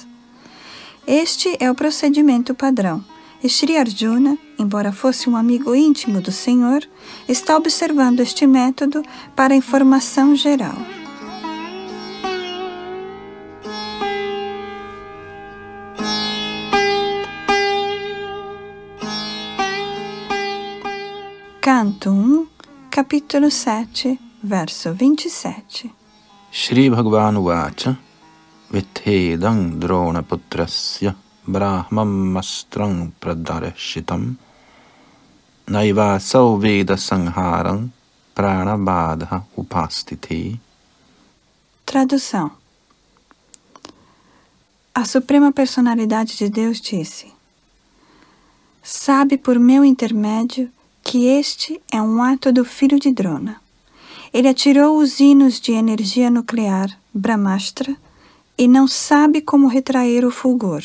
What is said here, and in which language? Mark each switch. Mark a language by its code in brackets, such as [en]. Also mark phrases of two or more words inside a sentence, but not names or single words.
[pt] Este é o procedimento padrão, e Sri Arjuna, embora fosse um amigo íntimo do Senhor, está observando este método para informação geral. Canto 1, capítulo 7, verso 27. [sa] Shri Bhagavan Vacha Vithedam Drona Putrasya Brahmam Astrang Pradarshitam Naivasau Veda Sangharam Pranabadha Upastiti. [pt] Tradução. A Suprema Personalidade de Deus disse: sabe por meu intermédio que este é um ato do filho de Drona. Ele atirou os hinos de energia nuclear, Brahmastra, e não sabe como retrair o fulgor.